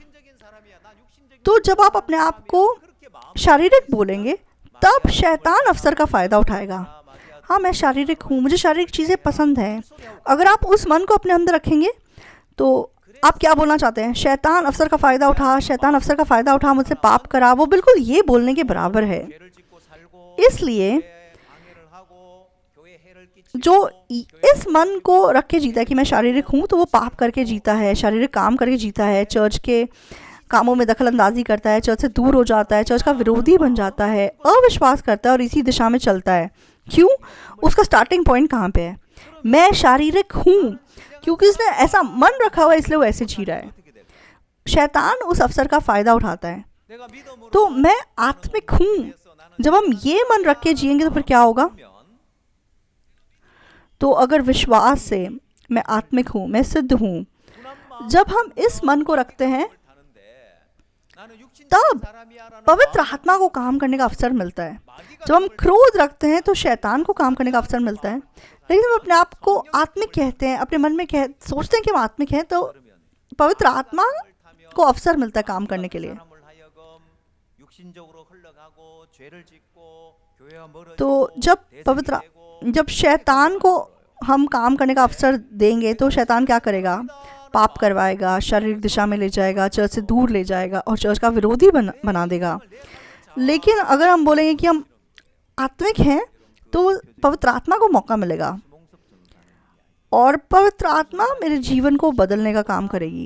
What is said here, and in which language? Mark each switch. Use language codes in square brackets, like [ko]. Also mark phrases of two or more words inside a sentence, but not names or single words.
[hi] तो जब आप अपने आप को शारीरिक बोलेंगे तब शैतान अवसर का फ़ायदा उठाएगा। हाँ, मैं शारीरिक हूँ, मुझे शारीरिक चीज़ें पसंद हैं। अगर आप उस मन को अपने अंदर रखेंगे तो आप क्या बोलना चाहते हैं? शैतान अवसर का फ़ायदा उठा, शैतान अवसर का फ़ायदा उठा, मुझसे पाप करा, वो बिल्कुल ये बोलने के बराबर है। [ko] 죄를 짓고 살고 [hi] इसलिए [ko] 교회에 방해를 하고 교회에 해를 [hi] जो [ko] 끼치고 [hi] इस मन को रख के जीता है कि मैं शारीरिक हूँ, तो वो पाप करके जीता है, शारीरिक काम करके जीता है, चर्च के कामों में दखल अंदाजी करता है, चर्च से दूर हो जाता है, चर्च का विरोधी बन जाता है, अविश्वास करता है और इसी दिशा में चलता है। क्यों? उसका [en] starting point [hi] कहाँ पे है? मैं शारीरिक हूँ, क्योंकि उसने ऐसा मन रखा हुआ है, इसलिए वो ऐसे जी रहा है। [ko] 어떻게 될까? [hi] शैतान उस अवसर का फ़ायदा उठाता है। [ko] 내가 믿음으로 [hi] तो मैं आत्मिक हूँ, जब हम ये मन रख के जिएंगे तो फिर क्या होगा? [ko] 면 [hi] तो अगर विश्वास से मैं आत्मिक हूँ, मैं सिद्ध हूँ, [ko] 분한 [hi] जब हम इस मन को रखते हैं [ko] 마음을 타는데 나는 육신적인 [hi] तब [ko] 사람이야라는 [hi] पवित्र आत्मा को काम करने का अवसर मिलता है। [ko] 마귀가 [hi] जब हम क्रोध रखते हैं तो शैतान को काम करने का अवसर मिलता है। लेकिन हम अपने आप को आत्मिक कहते हैं, अपने मन में सोचते हैं कि हम आत्मिक हैं, तो पवित्र आत्मा को अवसर मिलता है काम करने के लिए। [ko] 사람을 하여금 육신적으로 흘러가고 죄를 짓고 교회와 [hi] तो [ko] 멀어지고 [hi] जब शैतान को हम काम करने का अवसर देंगे तो शैतान क्या करेगा? पाप करवाएगा, शारीरिक दिशा में ले जाएगा, चर्च से दूर ले जाएगा और चर्च का विरोधी बना देगा। लेकिन अगर हम बोलेंगे कि हम आत्मिक हैं तो पवित्र आत्मा को मौका मिलेगा और पवित्र आत्मा मेरे जीवन को बदलने का काम करेगी।